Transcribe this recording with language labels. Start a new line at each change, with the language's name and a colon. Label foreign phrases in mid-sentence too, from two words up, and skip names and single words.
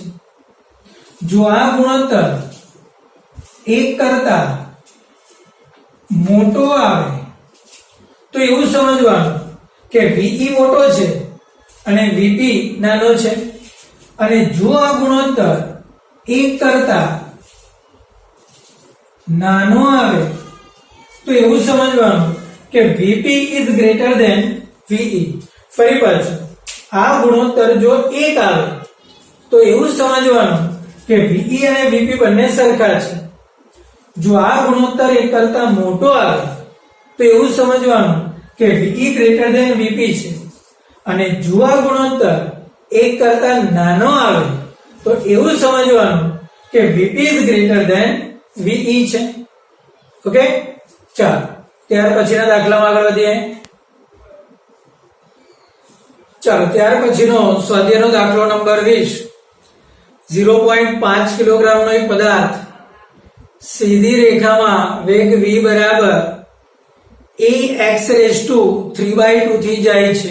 Gujarati: જો આ ગુણોત્તર 1 કરતા મોટો આવે તો એવું સમજવાનું કે VE મોટો છે અને VP નાનો છે. અને જો આ ગુણોત્તર 1 કરતા નાનો આવે તો એવું સમજવાનું કે
English: VP is greater than VE.
Gujarati: ફરી પાછું આ ગુણોત્તર જો 1 આવે તો એવું સમજવાનું કે VE અને VP બંને સરખા છે. જો આ ગુણોત્તર 1 કરતા મોટો આવે તો એવું સમજવાનું કે
English: VE greater than VP
Gujarati: છે. અને જો આ ગુણોત્તર 1 કરતા નાનો આવે તો એવું સમજવાનું કે
English: VP is greater than VE
Gujarati: છે. ઓકે, ચાલો ત્યાર પછીના દાખલામાં આગળ વધીએ. ચાલો ત્યાર પછીનો સ્વાધ્યાયનો દાખલો નંબર 20. 0.5 કિલોગ્રામનો એક પદાર્થ સીધી રેખામાં વેગ v બરાબર ax⁵3/2 થી જાય છે.